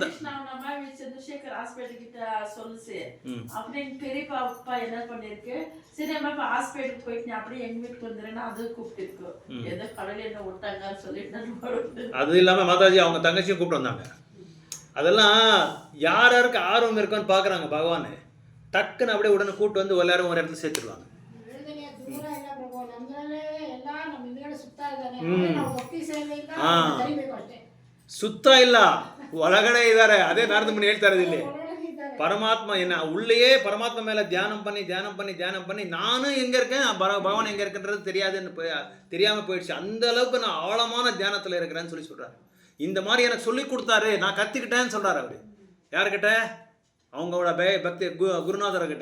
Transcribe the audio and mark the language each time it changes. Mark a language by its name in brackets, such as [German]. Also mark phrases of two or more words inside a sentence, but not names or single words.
[Tamil] சந்திரசேகர் ஹாஸ்பிட்டல் கிட்ட சொல்லுச்சு, அப்படி எங்க பெரியப்பா அப்பா என்ன பண்ணிருக்கு, சரி நம்ம ஹாஸ்பிட்டலுக்கு போயிட்டு அப்படியே எங்க வீட்டுக்கு வந்துடுறேன்னா அது கூப்பிட்டு இருக்கு, ஏதோ கடவுள் என்ன விட்டாங்கன்னு சொல்லிட்டு. அது இல்லாம மாதாஜி அவங்க தங்கச்சியும் கூப்பிட்டு வந்தாங்க. அதெல்லாம் யாருக்கு ஆர்வம் இருக்குன்னு பாக்குறாங்க பகவான், டக்குன்னு அப்படியே உடனே கூப்பிட்டு வந்து எல்லாரும் ஒரு இடத்துல சேர்த்துருவாங்க. [Kannada] ಸುತ್ತ ಇಲ್ಲ, ಒಳಗಡೆ ಇದ್ದಾರೆ. ಅದೇ ನಾರದ ಮುನಿ ಹೇಳ್ತಾ ಇರೋದು ಇಲ್ಲಿ, [Tamil] பரமாத்மா என்ன உள்ளேயே பரமாத்மா மேலே தியானம் பண்ணி நானும் எங்கே இருக்கேன், பகவான் எங்கே இருக்குன்றது தெரியாமல் போயிடுச்சு. அந்த அளவுக்கு நான் ஆழமான தியானத்தில் இருக்கிறேன்னு சொல்லி சொல்கிறாரு. இந்த மாதிரி எனக்கு சொல்லி கொடுத்தாரு, நான் கற்றுக்கிட்டேன்னு சொல்கிறார் அவர். யார்கிட்ட? அவங்களோட பக்தி குருநாதர்கிட்ட.